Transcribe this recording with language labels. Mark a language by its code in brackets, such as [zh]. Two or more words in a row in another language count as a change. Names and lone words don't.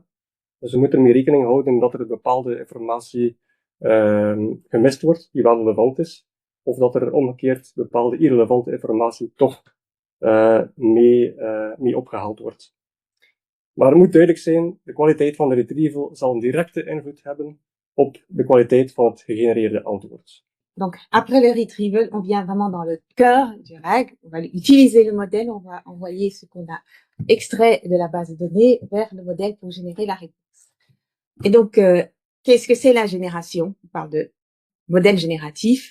[nl] Dus we moeten ermee rekening houden dat er bepaalde informatie gemist wordt, die wel relevant is, of dat er omgekeerd bepaalde irrelevante informatie toch mee opgehaald wordt. Maar het moet duidelijk zijn, de kwaliteit van de retrieval zal een directe invloed hebben op de kwaliteit van het gegenereerde antwoord. [fr] Donc, après le retrieval, on vient vraiment dans le cœur du RAG. On va utiliser le modèle, on va envoyer ce qu'on a extrait de la base de données vers le modèle pour générer la réponse. Et donc, qu'est-ce que c'est la génération? On parle de modèle génératif.